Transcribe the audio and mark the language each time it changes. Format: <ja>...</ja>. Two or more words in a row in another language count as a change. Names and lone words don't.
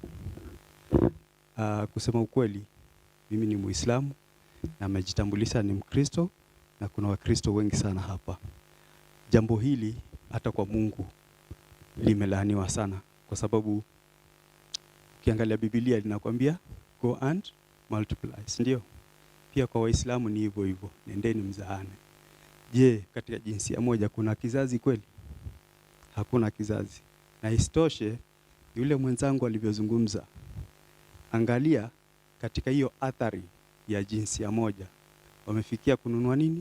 <sw>Kusema ukweli, mimi ni Muislamu na nimejitambulisha ni Mkristo, na kuna Wakristo wengi sana hapa. Jambo hili hata kwa Mungu limelaaniwa sana, kwa sababu ukiangalia Biblia linakwambia</sw> <en>go and multiply,</en> <sw>ndio? Pia kwa Waislamu ni hivyo hivyo, nendeni mzaane. Je, katika jinsia moja kuna kizazi kweli? Hakuna kizazi. Na isitoshe, yule mwenzangu alivyozungumza, angalia katika hiyo athari ya jinsia moja, wamefikia kununua nini?</sw>